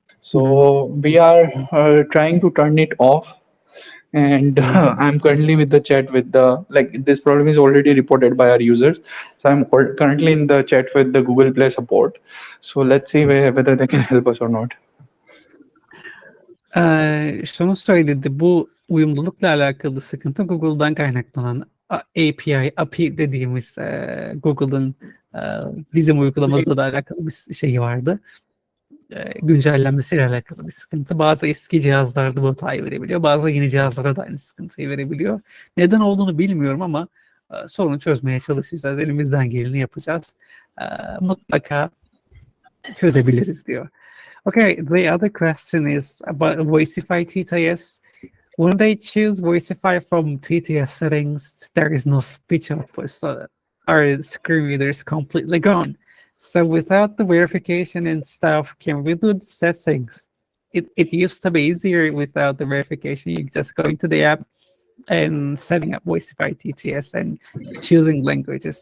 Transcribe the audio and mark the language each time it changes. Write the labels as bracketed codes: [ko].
[en] So we are trying to turn it off, and I'm currently with the chat with this problem is already reported by our users, so I'm currently in the chat with the Google Play support. So let's see whether they can help us or not. [tr] Şunu söyledi, bu uyumlulukla alakalı sıkıntı Google'dan kaynaklanan API dediğimiz Google'ın bizim uygulamamızla da alakalı bir şeyi vardı. Güncellenmesiyle alakalı bir sıkıntı. Bazı eski cihazlarda bu hatayı verebiliyor. Bazı yeni cihazlara da aynı sıkıntıyı verebiliyor. Neden olduğunu bilmiyorum ama sorunu çözmeye çalışacağız. Elimizden geleni yapacağız. Mutlaka çözebiliriz diyor. [en] Okay, the other question is about Voicify TTS. When they choose Voicify from TTS settings, there is no speech output, so our screen reader is completely gone. So without the verification and stuff, can we do the settings? It used to be easier without the verification. You just go into the app and setting up Voicify TTS and choosing languages.